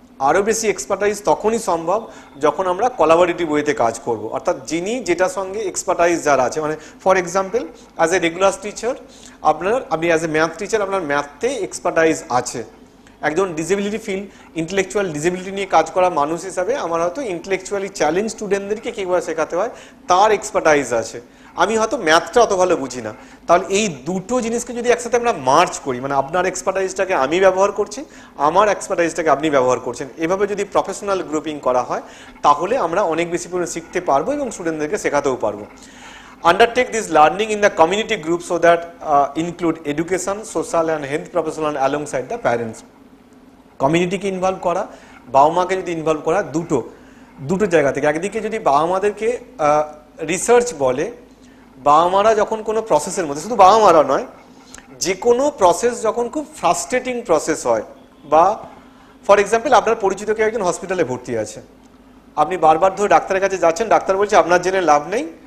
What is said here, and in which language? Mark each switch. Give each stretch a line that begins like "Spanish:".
Bangla: আরও বেশি এক্সপার্টাইজ তখনই সম্ভব যখন আমরা কোলাবোরেটিভ ওয়েতে কাজ করব, অর্থাৎ যিনি যেটার সঙ্গে এক্সপার্টাইজ যার আছে, মানে
English: for example as a regular teacher
Bangla: আপনি অ্যাজ এ ম্যাথ টিচার আপনার ম্যাথে এক্সপার্টাইজ আছে, একজন ডিসেবিলিটি ইন্টেলেকচুয়াল ডিসেবিলিটি নিয়ে কাজ করা মানুষ হিসাবে আমার হয়তো ইন্টেলেকচুয়ালি চ্যালেঞ্জ স্টুডেন্টদেরকে কীভাবে শেখাতে হয় তার এক্সপার্টাইজ আছে, আমি হয়তো ম্যাথটা অত ভালো বুঝি না। তাহলে এই দুটো জিনিসকে যদি একসাথে আমরা মার্চ করি, মানে আপনার এক্সপার্টাইজটাকে আমি ব্যবহার করছি, আমার এক্সপার্টাইজটাকে আপনি ব্যবহার করছেন, এভাবে যদি প্রফেশনাল গ্রুপিং করা হয়, তাহলে আমরা অনেক বেশি পরিমাণে শিখতে পারবো এবং স্টুডেন্টদেরকে শেখাতেও পারবো।
English: Undertake this learning in the community group so that include education, social and health professional alongside the parents.
Bangla: কমিউনিটিকে involve করা, বাবা মাকে যদি ইনভলভ করা, দুটো জায়গা থেকে। একদিকে যদি বাবা মাদেরকে রিসার্চ বলে, বাবা মারা যখন কোনো প্রসেসের মধ্যে, শুধু বাবা মারা নয়, যে কোনো প্রসেস যখন খুব ফ্রাস্ট্রেটিং প্রসেস হয়, বা ফর এক্সাম্পল আপনার পরিচিত কেউ একজন হসপিটালে ভর্তি আছে, আপনি বারবার ধরে ডাক্তারের কাছে যাচ্ছেন, ডাক্তার বলছে আপনার জেনে লাভ নেই,